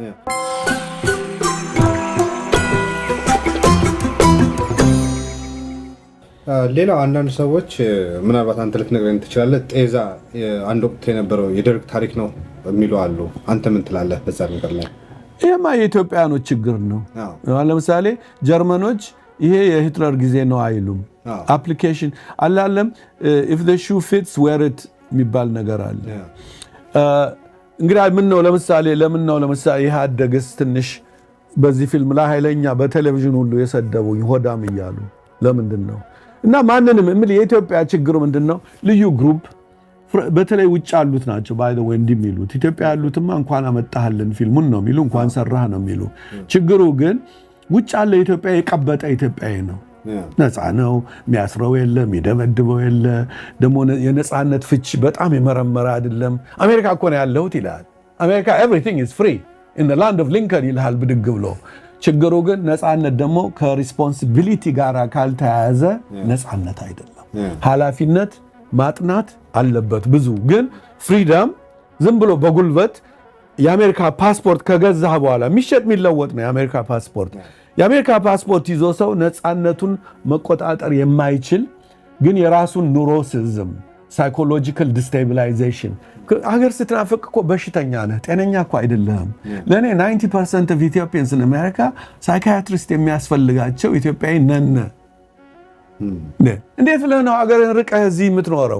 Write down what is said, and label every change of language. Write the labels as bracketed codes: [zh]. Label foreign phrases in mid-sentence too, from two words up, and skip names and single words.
[am] ሌላው አንዳንድ ሰዎች ምናልባት አንተ ልትነግረኝ ትችላለህ፣ ጤዛ አንድ ወቅት የነበረው የደርግ ታሪክ ነው የሚሉ አሉ። አንተ ምን ትላለህ በዛ ነገር ላይ? ይሄማ የኢትዮጵያኖች ችግር ነው። ለምሳሌ ጀርመኖች ይሄ የሂትለር ጊዜ ነው አይሉም። አፕሊኬሽን አላለም [en] if the shoe fits wear it [am] የሚባል ነገር አለ። እንግዲህ ለምን ነው ለምሳሌ ይሄ አደገስ ትንሽ በዚህ ፊልም ላይ ኃይለኛ በቴሌቪዥን ሁሉ የሰደቡኝ ሆዳም እያሉ ለምንድን ነው? እና ማንንም የኢትዮጵያ ችግሩ ምንድነው? ልዩ ግሩፕ በተለይ ውጭ ያሉት ናቸው [en] by the way [am] እንደሚሉት ኢትዮጵያ ያሉትማ እንኳን አመጣህልን ፊልሙን ነው የሚሉ እንኳን ሰራህ ነው የሚሉ። ችግሩ ግን ውጭ ያለ ኢትዮጵያ የቀበጠ ኢትዮጵያዊ ነው። ነፃ ነው፣ የሚያስረው የለ፣ የሚደበድበው የለ። ደግሞ የነፃነት ፍች በጣም የመረመረ አይደለም። አሜሪካ እኮ ነው ያለሁት ይላል። አሜሪካ [en] everything is free in the land of Lincoln [am] ይልሃል ብድግ ብሎ። ችግሩ ግን ነፃነት ደግሞ ከሪስፖንሲቢሊቲ ጋር ካልተያያዘ ነፃነት አይደለም። ኃላፊነት ማጥናት አለበት ብዙ። ግን ፍሪደም ዝም ብሎ በጉልበት የአሜሪካ ፓስፖርት ከገዛህ በኋላ የሚሸጥ የሚለወጥ ነው የአሜሪካ ፓስፖርት። የአሜሪካ ፓስፖርት ይዞ ሰው ነፃነቱን መቆጣጠር የማይችል ግን የራሱን ኑሮሲዝም [en] psychological destabilization [am] ሀገር ስትናፍቅ እኮ በሽተኛ ነህ፣ ጤነኛ እኮ አይደለህም። ለእኔ [en] 90% of Ethiopians in America [am] ሳይካያትሪስት የሚያስፈልጋቸው ኢትዮጵያዊ ነን። እንዴት ብለህ ነው ሀገርን ርቀህ እዚህ የምትኖረው?